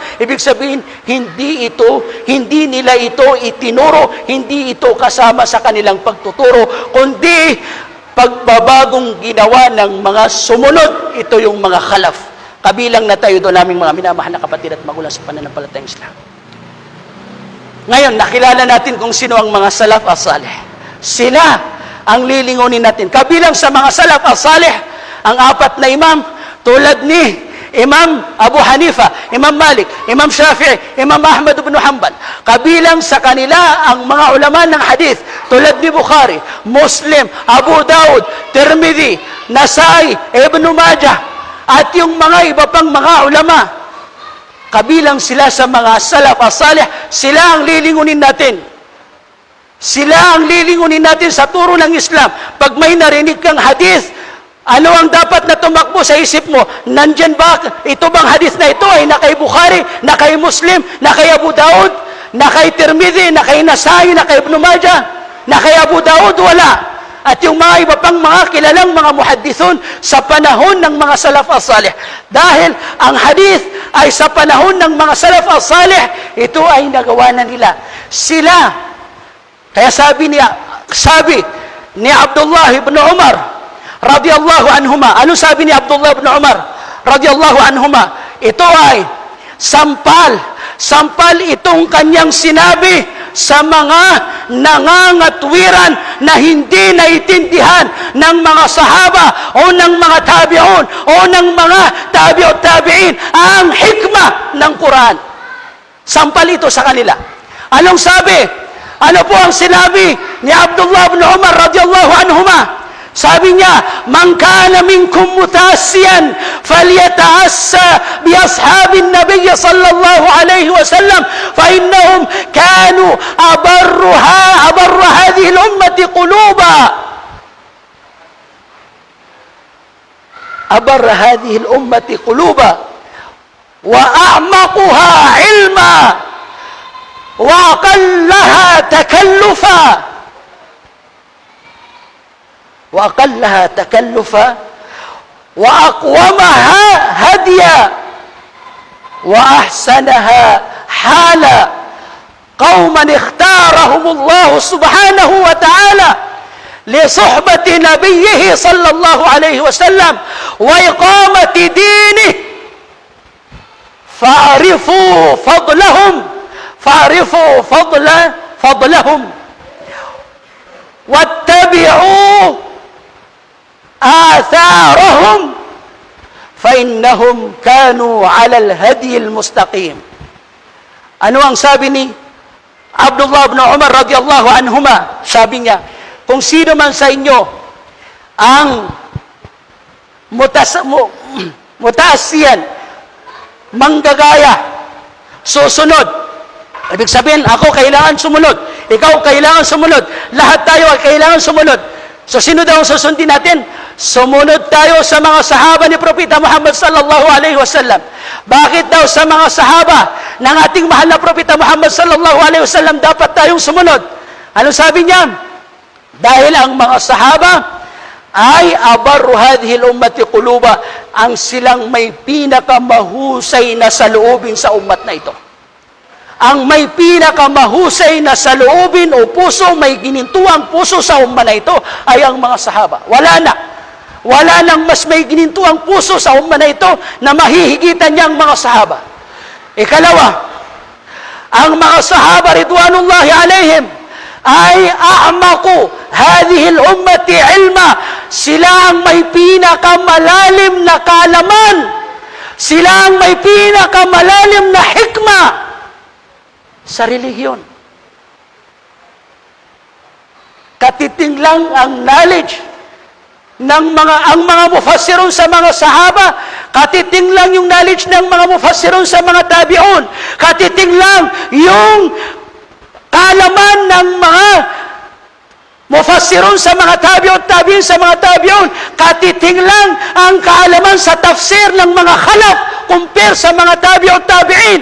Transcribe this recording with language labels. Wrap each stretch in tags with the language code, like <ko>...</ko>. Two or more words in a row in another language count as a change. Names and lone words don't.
<tl>Ibig sabihin, hindi nila ito itinuro, hindi ito kasama sa kanilang pagtuturo, kundi pagbabagong ginawa ng mga sumunod. Ito yung mga khalaf. Kabilang na tayo doon, naming mga minamahal na kapatid at magulang sa pananampalatayang Islam. Ngayon, nakilala natin kung sino ang mga</tl> <ar>السلف الصالح.</ar> <tl>Sila ang lilingunin natin. Kabilang sa mga</tl> <ar>السلف الصالح,</ar> <tl>ang 4 na imam, tulad ni Imam Abu Hanifa, Imam Malik, Imam Shafi'i, Imam Ahmad ibn Hanbal. Kabilang sa kanila ang mga ulama ng hadith, tulad ni Bukhari, Muslim, Abu Daud, Tirmidhi, Nasai, Ibn Majah, at yung mga iba pang mga ulama. Kabilang sila sa mga</tl> <ar>السلف الصالح,</ar> <tl>sila ang lilingunin natin. Sila ang lilingunin natin sa turo ng Islam. Pag may narinig kang hadith, ano ang dapat na tumakbo sa isip mo? Nandyan ba? Ito bang hadith na ito ay na kay Bukhari, na kay Muslim, na kay Abu Daud, na kay Tirmidhi, na kay Nasai, na kay Ibn Majah, na kay Abu Daud? Wala. At yung mga iba pang mga kilalang mga muhaddithun sa panahon ng mga</tl> <ar>السلف الصالح.</ar> <tl>Dahil ang hadith ay sa panahon ng mga</tl> <ar>السلف الصالح,</ar> <tl>ito ay nagawa na nila. Sila, kaya sabi niya, sabi ni Abdullah ibn Umar</tl> <ar>رضي الله عنهما.</ar> <tl>Ano sabi ni Abdullah ibn Umar</tl> <ar>رضي الله عنهما?</ar> <tl>Ito ay sampal itong kanyang sinabi sa mga nangangatwiran na hindi naitindihan ng mga sahaba o ng mga tabi'un o ng mga</tl> <ar>تابعو التابعين</ar> <tl>ang hikmah ng Quran. Sampal ito sa kanila. Anong sabi? Ano po ang sinabi ni Abdullah ibn Umar</tl> <ar>رضي الله عنهما?</ar> <tl>Sabi niya,</tl> <ar>"من كان منكم متأسيا فليتأس بأصحاب النبي صلى الله عليه وسلم فإنهم كانوا أبر هذه الأمة قلوبا." أبر هذه الأمة قلوبا وأعمقها علما وأقلها تكلفا وأقلها تكلفا وأقومها هديا وأحسنها حالا قوما اختارهم الله سبحانه وتعالى لصحبة نبيه صلى الله عليه وسلم وإقامة دينه فاعرفوا فضلهم واتبعوا آثارهم فإنهم كانوا على الهدي المستقيم.</ar> <tl>Ano ang sabi ni Abdullah ibn Umar</tl> <ar>رضي الله عنهما?</ar> <tl>Sabi niya, kung sino man sa inyo ang mutaasiyan, manggagaya, susunod. Ibig sabihin, ako kailangan sumunod. Ikaw kailangan sumunod. Lahat tayo ay kailangan sumunod. So, sino daw ang susundin natin? Sumunod tayo sa mga sahaba ni Propeta Muhammad</tl> <ar>صلى الله عليه وسلم.</ar> <tl>Bakit daw sa mga sahaba ng ating mahal na Propeta Muhammad</tl> <ar>صلى الله عليه وسلم</ar> <tl>dapat tayong sumunod? Ano sabi niya? Dahil ang mga sahaba ay</tl> <ar>أبر هذه الأمة قلوبا,</ar> <tl>ang silang may pinakamahusay na saloobin sa ummat na ito. Ang may pinakamahusay na saloobin o puso, may ginintuang puso sa umma na ito ay ang mga sahaba. Wala nang mas may ginintuang puso sa umma na ito na mahihigitan niyang mga sahaba. Ikalawa, ang mga sahaba</tl> <ar>رضوان الله عليهم</ar> <tl>ay</tl> <ar>أعمق هذه الأمة علما.</ar> <tl>Sila ang may pinakamalalim na kaalaman. Sila ang may pinakamalalim na hikma sa relihiyon. Katiting lang ang knowledge ng mga mufassirun sa mga sahaba, katiting lang yung knowledge ng mga mufassirun sa mga tabi'un, katiting lang yung kaalaman ng mga mufassirun sa mga tabi'un, tabi'in sa mga tabi'un, katiting lang ang kaalaman sa tafsir ng mga khalaf compare sa mga tabi'un, tabi'in.</tl>